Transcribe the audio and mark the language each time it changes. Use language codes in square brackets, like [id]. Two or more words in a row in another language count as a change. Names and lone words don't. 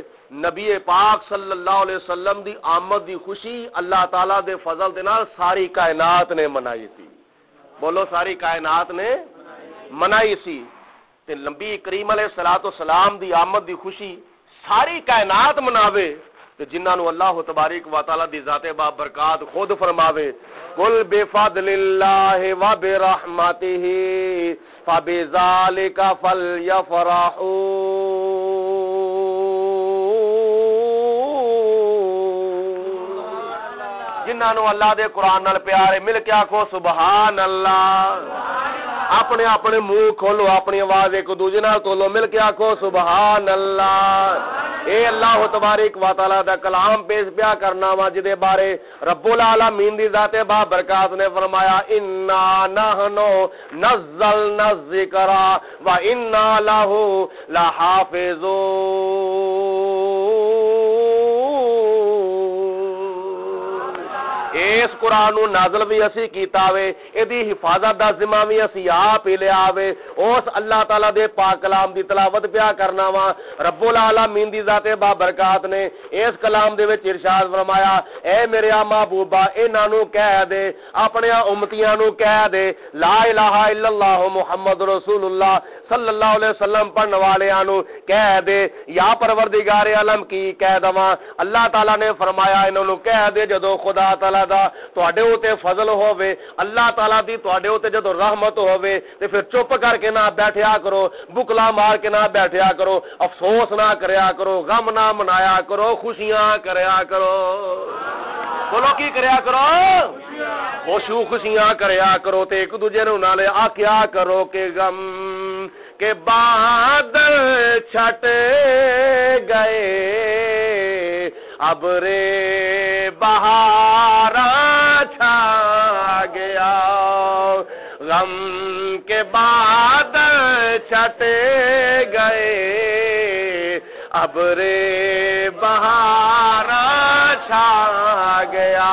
[pa] نبی پاک [ar] صلی اللہ علیہ وسلم [pa] دی آمد دی خوشی اللہ تعالیٰ دے فضل دے نال ساری کائنات نے منائی تھی. بولو ساری کائنات نے منائی سی. تے نبی کریم [ar] علیہ الصلوۃ والسلام [pa] دی آمد دی خوشی ساری کائنات مناوے تے جنہاں نو اللہ تبارک و تعالی دی ذات با برکات خود فرماوے [ar] قل بفضل اللہ و برحمتہ فبذلک فلیفرحوا. [pa] جنہاں نو اللہ دے قرآن نال پیارے مل کے آکھو سبحان اللہ. اپنے اپنے منہ کھولو, اپنی آواز ایک دوجے نال تولو, مل کے آکھو سبحان اللہ. اے اللہ تبارک و تعالی دا کلام پیش پیا کرنا وا جدے بارے رب العالمین دی ذات با برکات نے فرمایا [ar] انا نحنو نزلنا الذکر و انا لہ لحافظون. [pa] اس قرآن نو نازل بھی اسی کیتا وے, ایدی حفاظت دا ذمہ بھی اسی آپ ہی لیا وے. اس اللہ تعالی دے پاک کلام دی تلاوت پیا کرنا وا رب العالمین دی ذات با برکات نے اس کلام دے وچ ارشاد فرمایا اے میرے محبوبا انہاں نو کہہ دے, اپنے امتیاں نو کہہ دے [ar] لا الہ الا اللہ محمد رسول اللہ صلی اللہ علیہ وسلم [pa] پڑھن والیاں نو کہہ دے یا پروردگار عالم کی کہہ دواں. اللہ تعالی نے فرمایا انہاں نو کہہ دے جدو خدا تعالی دا تواڈے اوتے فضل ہووے, اللہ تعالی دی تواڈے اوتے جدو رحمت ہووے تے پھر چپ کر کے نہ بیٹھیا کرو, بکلا مار کے نہ بیٹھیا کرو, افسوس نہ کریا کرو, غم نہ منایا کرو, خوشیاں کریا کرو. بولو کی کریا کرو, خوشیاں کریا کرو تے ایک دوجے نوں نال آکھیا کرو کہ [ur] غم کے بادل چھٹ گئے ابر بہاراں چھا گیا. غم کے بادل چھٹ گئے ابر بہاراں چھا گیا.